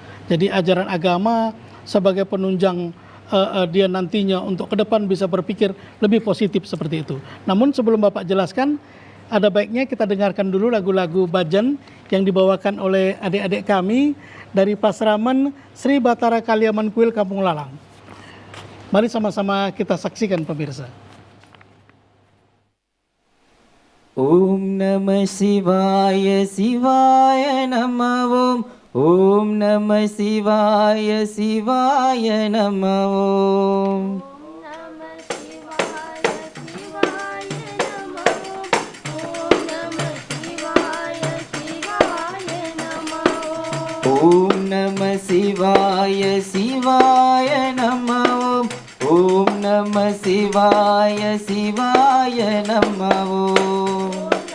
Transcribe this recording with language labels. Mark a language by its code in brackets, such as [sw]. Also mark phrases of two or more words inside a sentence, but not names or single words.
[id] Jadi ajaran agama sebagai penunjang dia nantinya untuk ke depan bisa berpikir lebih positif seperti itu. Namun sebelum Bapak jelaskan, ada baiknya kita dengarkan dulu lagu-lagu bajan yang dibawakan oleh adik-adik kami dari Pasraman Sri Batara Kaliaman Kuil Kampung Lalang. Mari sama-sama kita saksikan pemirsa. [sa] ॐ नमः शिवाय शिवाय नमः ॐ नमः शिवाय शिवाय नमः ॐ नमः शिवाय शिवाय नमः ॐ नमः शिवाय शिवाय नमः ॐ